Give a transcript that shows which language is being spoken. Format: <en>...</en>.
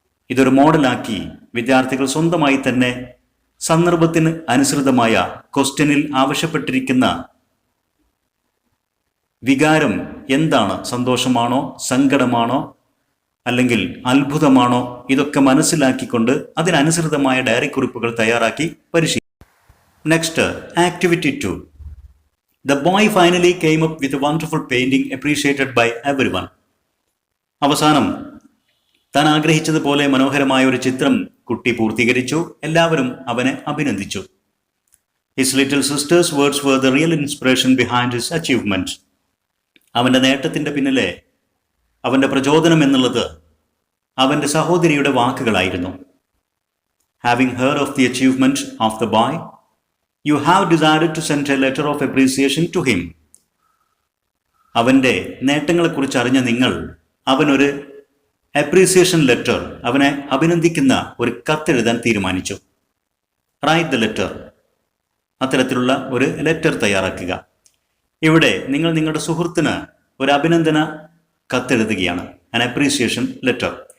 <ml>ഇതൊരു മോഡലാക്കി വിദ്യാർത്ഥികൾ സ്വന്തമായി തന്നെ സന്ദർഭത്തിന് അനുസൃതമായ ക്വസ്റ്റ്യനിൽ ആവശ്യപ്പെട്ടിരിക്കുന്ന വികാരം എന്താണ്, സന്തോഷമാണോ, സങ്കടമാണോ, അല്ലെങ്കിൽ അത്ഭുതമാണോ, ഇതൊക്കെ മനസ്സിലാക്കിക്കൊണ്ട് അതിനനുസൃതമായ ഡയറി കുറിപ്പുകൾ തയ്യാറാക്കി പരിശീലിക്കും.</ml> <en>Next, activity 2. The boy finally came up with a wonderful painting appreciated by everyone.</en> <ml>അവസാനം താൻ ആഗ്രഹിച്ചതുപോലെ മനോഹരമായ ഒരു ചിത്രം കുട്ടി പൂർത്തീകരിച്ചു. എല്ലാവരും അവനെ അഭിനന്ദിച്ചു.</ml> <en>His little sister's words were the real inspiration behind his achievement.</en> <ml>അവൻ്റെ നേട്ടത്തിൻ്റെ പിന്നിലെ അവൻ്റെ പ്രചോദനം എന്നുള്ളത് അവൻ്റെ സഹോദരിയുടെ വാക്കുകളായിരുന്നു.</ml> <en>Having heard of the achievement of the boy, you have decided to send a letter of appreciation to him.</en> <ml>അവൻ്റെ നേട്ടങ്ങളെക്കുറിച്ച് അറിഞ്ഞ നിങ്ങൾ അവനൊരു അപ്രീസിയേഷൻ ലെറ്റർ, അവനെ അഭിനന്ദിക്കുന്ന ഒരു കത്തെഴുതാൻ തീരുമാനിച്ചു.</ml> <en>Write the letter.</en> <ml>അത്തരത്തിലുള്ള ഒരു ലെറ്റർ തയ്യാറാക്കുക. ഇവിടെ നിങ്ങൾ നിങ്ങളുടെ സുഹൃത്തിന് ഒരു അഭിനന്ദന കത്തെഴുതുകയാണ്,</ml> <en>An appreciation letter.</en>